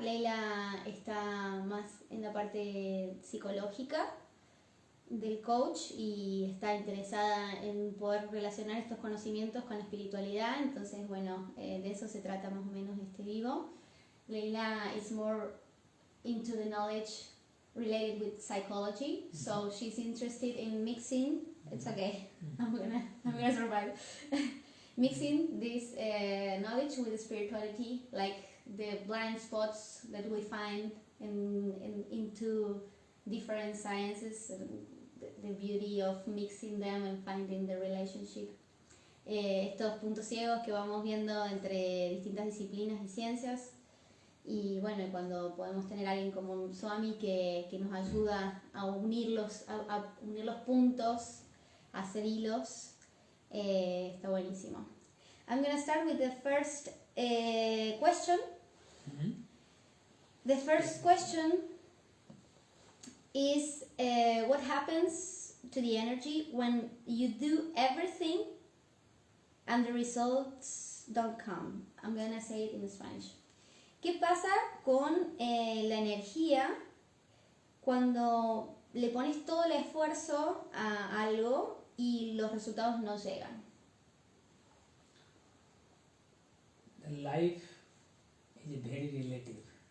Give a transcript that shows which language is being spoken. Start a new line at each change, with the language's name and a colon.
Spanish: Leila está más en la parte psicológica del coach y está interesada en poder relacionar estos conocimientos con la espiritualidad. Entonces, bueno, de eso se trata más o menos este vivo.
English: Leila is more into the knowledge related with psychology, so she's interested in mixing. It's okay, I'm gonna survive. Mixing this knowledge with spirituality, like the blind spots that we find into different sciences, the beauty of mixing them and finding the relationship.
Spanish: Estos puntos ciegos que vamos viendo entre distintas disciplinas y ciencias. Y bueno, cuando podemos tener a alguien como un Swami que nos ayuda a unir los puntos, a hacer hilos, está buenísimo.
English: I'm going to start with the first question. The first question is what happens to the energy when you do everything and the results don't come? I'm going to say it in Spanish.
Spanish: ¿Qué pasa con la energía cuando le pones todo el esfuerzo a algo y los resultados no llegan?
English: The life is very relative.